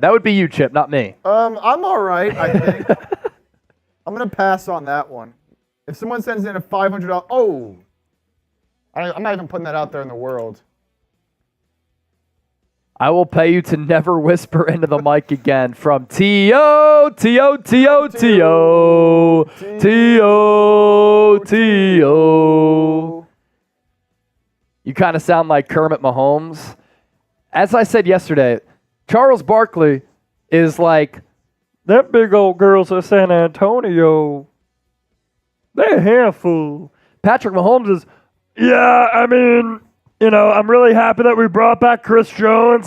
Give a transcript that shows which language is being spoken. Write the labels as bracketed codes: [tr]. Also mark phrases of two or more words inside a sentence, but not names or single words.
[en] That would be you, Chip, not me. I'm all right, I think. I'm going to pass on that one. If someone sends in a $500... Oh! I'm not even putting that out there in the world. I will pay you to never whisper into the mic again from T.O. T.O. T.O. T.O. T.O. T.O. You kind of sound like Kermit Mahomes. As I said yesterday, Charles Barkley is like, that big old girls at San Antonio, they're a handful. Patrick Mahomes is, yeah, I mean, you know, I'm really happy that we brought back Chris Jones.